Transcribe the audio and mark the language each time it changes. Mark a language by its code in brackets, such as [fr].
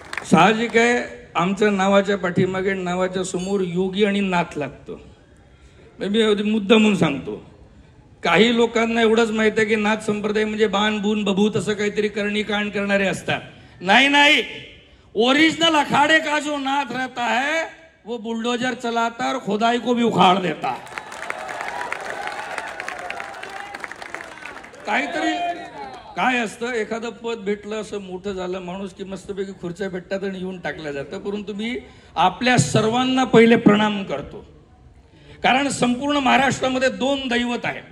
[mr] साहजिक आहे आमच्या नावाच्या पाठीमागे नावाच्या समोर योगी आणि नाथ लागतं. मी मुद्दा म्हणून सांगतो. काही लोकांना एवढंच माहित आहे की नाथ संप्रदाय म्हणजे बाण बून बभूत असं काहीतरी करणी कांड करणारे असतात. नाही नाही, [hi] ओरिजिनल अखाड़े का जो नाथ रहता है वो बुलडोजर चलाता और खुदाई को भी उखाड़ देता. [mr] काहीतरी काय असतं, एखादं पद भेटलं असं मोठं झालं माणूस की मस्तपैकी खुर्च्या भेटतात आणि येऊन टाकल्या जातं. परंतु मी आपल्या सर्वांना पहिले प्रणाम करतो, कारण संपूर्ण महाराष्ट्रामध्ये दोन दैवत आहेत.